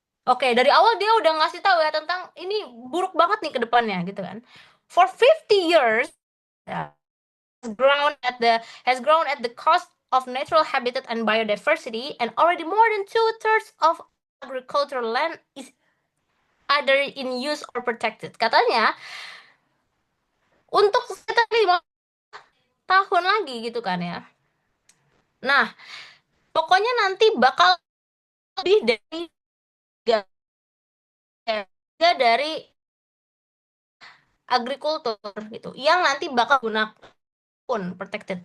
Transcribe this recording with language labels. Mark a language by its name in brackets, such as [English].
[Indonesian] Oke, dari awal dia udah ngasih tahu ya tentang ini buruk banget nih ke depannya, gitu kan. [English] For 50 years, ya, has grown at the cost of natural habitat and biodiversity, and already more than 2/3 of agricultural land is either in use or protected. [Indonesian] Katanya untuk sekitar 5 tahun lagi gitu kan ya. Nah, pokoknya nanti bakal lebih dari tiga dari agrikultur gitu yang nanti bakal gunakan pun protected.